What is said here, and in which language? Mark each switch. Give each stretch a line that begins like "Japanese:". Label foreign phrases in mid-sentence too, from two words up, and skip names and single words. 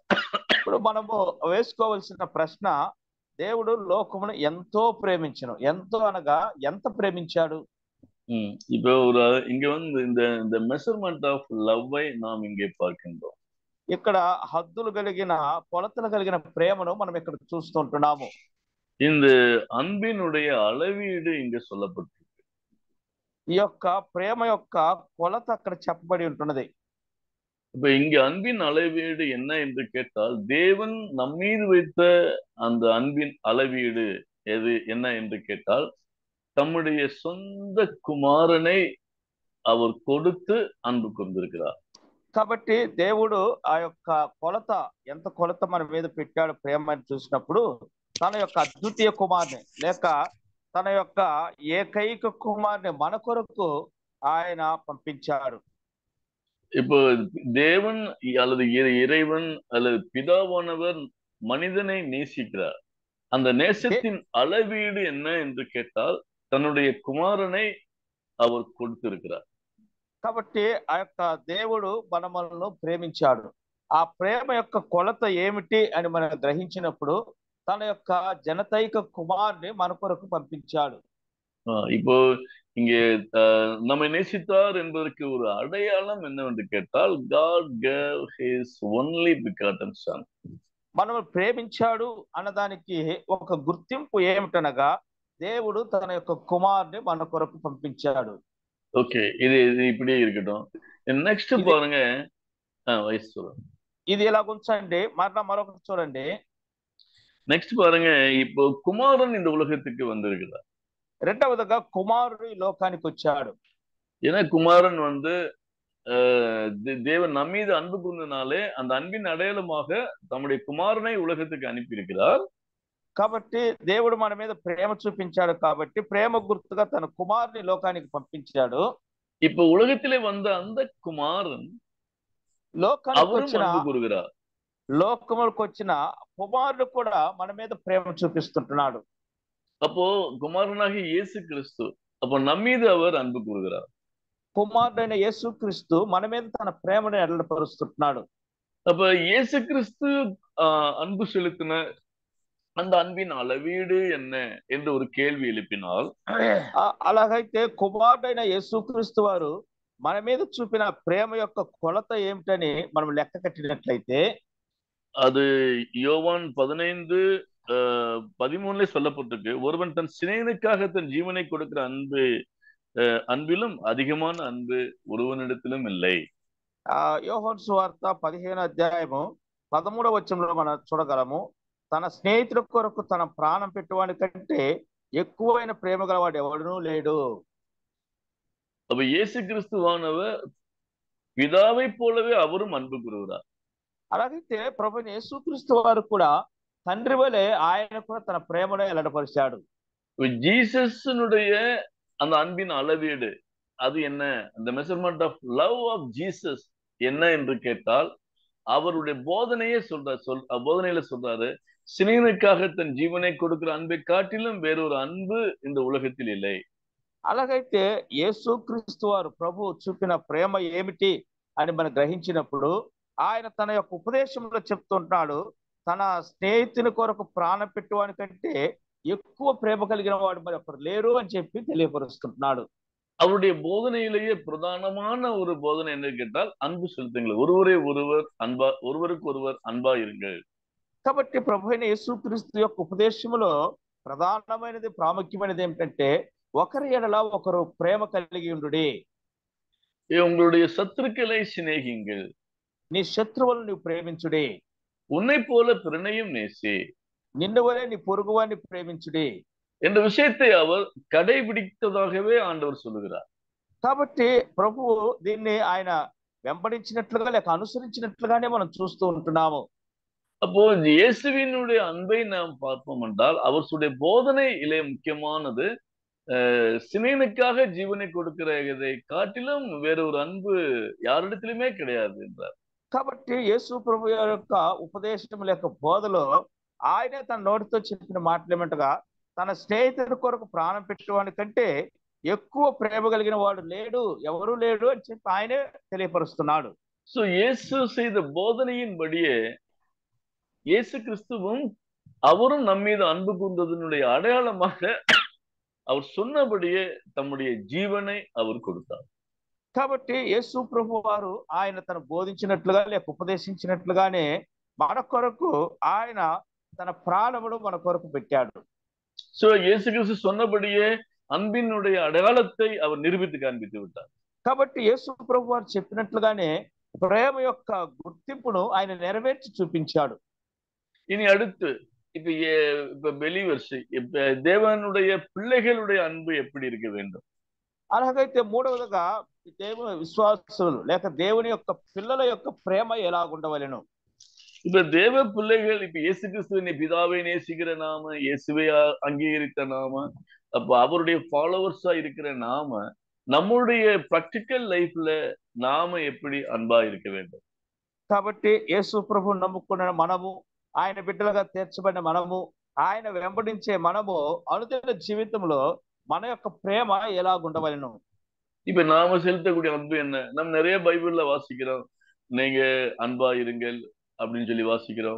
Telugu: ఇప్పుడు మనము వేసుకోవలసిన ప్రశ్న, దేవుడు లోకమును ఎంతో ప్రేమించెను, ఎంతో అనగా ఎంత ప్రేమించాడు?
Tamil: இப்போ இங்க இந்த
English: measurement of love
Tamil: நாம் இங்கே பார்க்கின்றோம்.
Telugu: ఇక్కడ హద్దులు కలిగిన కొలతలు కలిగిన ప్రేమను మనం ఇక్కడ చూస్తుంటున్నాము.
Tamil: இந்த அன்பினுடைய அளவீடு இங்க சொல்லப்பட்டிருக்கு.
Telugu: ఈ యొక్క ప్రేమ యొక్క కొలత అక్కడ చెప్పబడి ఉంటున్నది.
Tamil: இப்ப இங்க அன்பின் அளவீடு என்ன என்று கேட்டால், தேவன் நம்மீது வைத்த அந்த அன்பின் அளவீடு எது என்ன என்று கேட்டால், தம்முடைய சொந்த குமாரனை அவர் கொடுத்து அன்பு கொண்டிருக்கிறார்.
Telugu: కాబట్టి దేవుడు ఆ యొక్క కొలత, ఎంత కొలత మన మీద పెట్టాడు ప్రేమ అని చూసినప్పుడు, తన యొక్క అద్వితీయ కుమారుని లేక తన యొక్క ఏకైక కుమారుని మన కొరకు ఆయన పంపించాడు.
Tamil: இப்போ தேவன் அல்லது இறைவன் அல்லது பிதாவானவர் மனிதனை நேசிக்கிறார். அந்த நேசத்தின் அளவீடு என்ன என்று கேட்டால் தன்னுடைய குமாரனை அவர் கொடுத்திருக்கிறார்.
Telugu: కాబట్టి ఆ యొక్క దేవుడు మనలను ప్రేమించాడు. ఆ ప్రేమ యొక్క కొలత ఏమిటి అని మనం గ్రహించినప్పుడు తన యొక్క జనతైక కుమారుని మన కొరకు పంపించాడు.
Tamil: இப்போ இங்கே நம்மை நேசித்தார் என்பதற்கு ஒரு அடையாளம் என்னவென்று கேட்டால்
English: God gave his only begotten son.
Telugu: మనము ప్రేమించాడు అన్నదానికి ఒక గుర్తింపు ఏమిటనగా దేవుడు తన యొక్క కుమారుని మన కొరకు పంపించాడు.
Tamil: ஓகே, இது இப்படியே இருக்கட்டும்.
Telugu: నెక్స్ట్ பாருங்க, వయసు చూడండి. ఇది ఇలా ఉంచండి. మరొకటి చూడండి.
Tamil: నెక్స్ట్ பாருங்க, இப்போ குமாரன் இந்த உலகத்துக்கு வந்திருக்கிறார்.
Telugu: రెండవదిగా కుమారుడు ఈ లోకానికి వచ్చాడు.
Tamil: ஏன்னா குமாரன் தேவன் நம்மீது அன்பு கூர்ந்தனாலே அந்த அன்பின் அடையாளமாக தம்முடைய குமாரனை உலகத்துக்கு அனுப்பி இருக்கிறார்.
Telugu: కాబట్టి దేవుడు మన మీద ప్రేమ చూపించాడు కాబట్టి ప్రేమ గుర్తుగా తన కుమారుని లోకానికి పంపించాడు.
Tamil: இப்ப உலகத்திலே வந்த அந்த குமாரன்
Telugu: లోకానికి వచ్చిన కుమారుడు కూడా మన మీద ప్రేమ చూపిస్తుంటున్నాడు.
Tamil: அப்போ குமாரனாகிய இயேசு கிறிஸ்து அப்போ நம்மீது அவர் அன்பு கூறுகிறார்.
Telugu: కుమారుడైన యేసు క్రీస్తు మన మీద తన ప్రేమను ఎడలపరుస్తున్నాడు.
Tamil: அப்ப இயேசு கிறிஸ்து அன்பு செலுத்தின அந்த அன்பின் அளவீடு என்ன என்று ஒரு கேள்வி எழுப்பினால்,
Telugu: అలాగైతే కుమారుడైన యేసు క్రీస్తు వారు మన మీద చూపిన ప్రేమ యొక్క కొలత ఏమిటని మనం లెక్క కట్టినట్లయితే
Tamil: அது யோவான் 15:13 சொல்லப்பட்டிருக்கு. ஒருவன் தன் சிநேகிதனுக்காக தன் ஜீவனை கொடுக்கிற அன்பிலும் அதிகமான அன்பு ஒருவனிடத்திலும் இல்லை.
Telugu: యోహాను సువార్త 15:13 మనం చూడగలము. తన స్నేహితుల కొరకు తన ప్రాణం పెట్టువాడి కంటే ఎక్కువైన ప్రేమ గలవాడు ఎవడనూ లేడు.
Tamil: அப்ப இயேசு கிறிஸ்துவானவர் பிதாவை போலவே அவரும் அன்பு கூறுகிறார்.
Telugu: అలాగైతే ప్రభు యేసుక్రీస్తు వారు కూడా తండ్రి వలె ఆయన కూడా తన ప్రేమను వెల్లడిపరిచాడు.
Tamil: ஜீசஸனுடைய அந்த அன்பின் அளவீடு அது என்ன, அந்த
English: measurement of love of Jesus
Tamil: என்ன என்று கேட்டால் அவருடைய போதனையே போதனையில சொல்றாரு, சிநேகிதனுக்காக தன் ஜீவனை கொடுக்கிற அன்பை காட்டிலும் வேறொரு அன்பு இந்த உலகத்தில் இல்லை.
Telugu: అలాగైతే యేసుక్రీస్తు వారు ప్రభు చూపిన ప్రేమ ఏమిటి అని మనం గ్రహించినప్పుడు ఆయన తన యొక్క ఉపదేశంలో చెప్తుంటున్నాడు, తన స్నేహితుని కొరకు ప్రాణం పెట్టువాని కంటే ఎక్కువ ప్రేమ కలిగిన వాడు మరి ఒకరు లేరు అని చెప్పి తెలియపరుస్తుంటున్నాడు.
Tamil: அவருடைய போதனையிலேயே பிரதானமான ஒரு போதனை என்ன கேட்டால் அன்பு செலுத்துங்கள், ஒருவருக்கு ஒருவர் அன்பா இருங்கள்.
Telugu: కాబట్టి ప్రభు అయిన యేసుక్రీస్తు యొక్క ఉపదేశంలో ప్రధానమైనది ప్రాముఖ్యమైనది ఏమిటంటే ఒకరి ఎడల ఒకరు ప్రేమ కలిగి ఉండుడి.
Tamil: உங்களுடைய சத்துருக்களை சிநேகிங்கள்,
Telugu: నీ శత్రువులను నువ్వు ప్రేమించుడి.
Tamil: உன்னை போல பிறனையும் நேசி,
Telugu: నిన్ను వలె నీ పొరుగువాన్ని ప్రేమించుడి
Tamil: என்ற விஷயத்தை அவர் கடைபிடித்ததாகவே ஆண்டவர் சொல்லுகிறார்.
Telugu: కాబట్టి ప్రభువు దీన్ని ఆయన వెంబడించినట్లుగా లేక అనుసరించినట్లుగానే మనం చూస్తూ ఉంటున్నాము.
Tamil: அப்போ இயேசுவினுடைய அன்பை நாம் பார்ப்போம் என்றால் அவருடைய போதனையிலே முக்கியமானது சிநேகிதனுக்காக ஜீவனை கொடுக்கிறதை காட்டிலும் வேறொரு அன்பு யாரிடத்திலுமே கிடையாது என்றார்.
Telugu: కాబట్టి యేసు ప్రభు యొక్క ఉపదేశం లేక బోధలో ఆయనే తన నోటితో చెప్పిన మాటలు ఏమంటగా తన స్నేహితుడి కొరకు ప్రాణం పెట్టేవాడి కంటే ఎక్కువ ప్రేమ కలిగిన వాడు లేడు, ఎవరు లేడు అని చెప్పి ఆయనే తెలియపరుస్తున్నాడు.
Tamil: సో இயேசு செய்த போதனையின்படியே இயேசு கிறிஸ்துவும் அவரும் நம்மீது அன்பு கூர்ந்ததனுடைய அடையாளமாக அவர் சொன்னபடியே தம்முடைய ஜீவனை அவர் கொடுத்தார்.
Telugu: కాబట్టి యేసు ప్రభు వారు ఆయన తను బోధించినట్లుగా లేక ఉపదేశించినట్లుగానే మన కొరకు ఆయన తన ప్రాణమును మన కొరకు పెట్టాడు.
Tamil: సో இயேசு கிறிஸ்து சொன்னபடியே அன்பினுடைய அடையாளத்தை அவர் நிரூபித்து காண்பித்து விட்டார்.
Telugu: కాబట్టి యేసు ప్రభు వారు చెప్పినట్లుగానే ప్రేమ యొక్క గుర్తింపును ఆయన నెరవేర్చి చూపించాడు.
Tamil: இனி அடுத்து இப்ப பெலிவர்ஸ் தேவனுடைய பிள்ளைகளுடைய அன்பு எப்படி இருக்க வேண்டும்?
Telugu: అలాగైతే మూడవదిగా దేవుని విశ్వాసులు లేక దేవుని యొక్క పిల్లల యొక్క ప్రేమ ఎలాగుండవలెను?
Tamil: இப்ப தேவ பிள்ளைகள் இப்ப இயேசு கிறிஸ்துவின் பிதாவை நேசிக்கிற நாம, இயேசுவை அங்கீகரித்த நாம, அப்ப அவருடைய ஃபாலோவர்ஸா இருக்கிற நாம நம்முடைய
English: practical life
Tamil: நாம எப்படி అன்பా இருக்க வேண்டும்?
Telugu: కాబట్టి యేసు ప్రభు నమ్ముకున్న మనము, ఆయన బిడ్డలుగా తీర్చబడిన మనము, ఆయన వెంబడించే మనము అనుదిన జీవితంలో మన యొక్క ప్రేమ ఎలాగుండవలెను?
Tamil: இப்ப நாம செலுத்தக்கூடிய அன்பு என்ன? நம்ம நிறைய பைபிள்ல வாசிக்கிறோம், நீங்க அன்பா இருங்கள் அப்படின்னு சொல்லி வாசிக்கிறோம்.